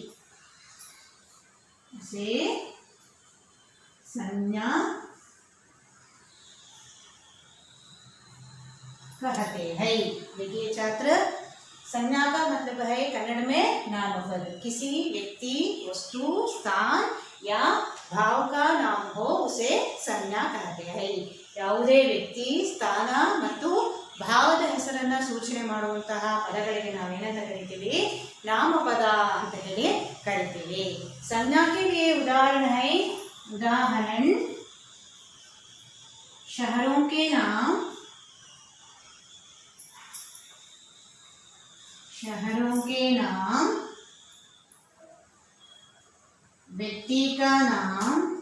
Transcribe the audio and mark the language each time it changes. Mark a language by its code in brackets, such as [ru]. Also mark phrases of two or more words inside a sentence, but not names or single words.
[hi] उसे संज्ञा कहते हैं। देखिए छात्र, संज्ञा का मतलब है कन्नड़ में नामपद। किसी व्यक्ति, वस्तु, स्थान या भाव का नाम हो उसे संज्ञा कहते हैं। [kn] ಯಾವುದೇ ವ್ಯಕ್ತಿ, ಸ್ಥಾನ ಮತ್ತು ಭಾವದ ಹೆಸರನ್ನು ಸೂಚನೆ ಮಾಡುವಂತಹ ಪದಗಳಿಗೆ ನಾವೇನಂತ ಕರಿತೀವಿ? नामपद ಅಂತ ಹೇಳಿ ಕರಿತೀವಿ। [hi] संज्ञा के लिए उदाहरण शहरों के नाम, व्यक्ति का नाम,